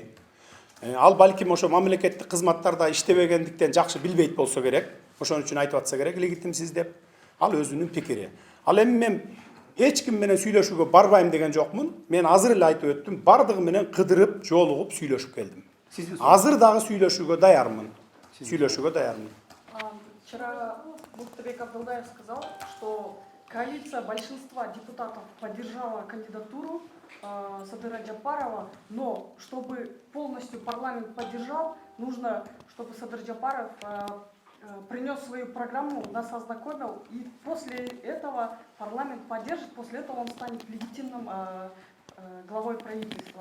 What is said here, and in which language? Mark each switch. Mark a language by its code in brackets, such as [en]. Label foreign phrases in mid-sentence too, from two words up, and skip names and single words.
[ky] Ал балким ошо мамлекеттик кызматтарда иштебегендиктен жакшы билбейт болсо керек. Ошон үчүн айтып атса керек легитимсиз деп. Ал өзүнүн пикири. Ал эми мен эч ким менен сүйлөшүүгө барбайм деген жокмун. Мен азыр эле айтып өттүм, бардыгы менен кыдырып, жолугуп сүйлөшүп келдим. Азыр дагы сүйлөшүүгө даярмын. Сүйлөшүүгө даярмын. [ru] Вчера Муктыбек Абдуллаев сказал, что коалиция большинства депутатов поддержала кандидатуру Садыра Джапарова, но чтобы полностью парламент поддержал, нужно, чтобы Садыр Джапаров принес свою программу, нас ознакомил, и после этого парламент поддержит, после этого он станет легитимным главой правительства.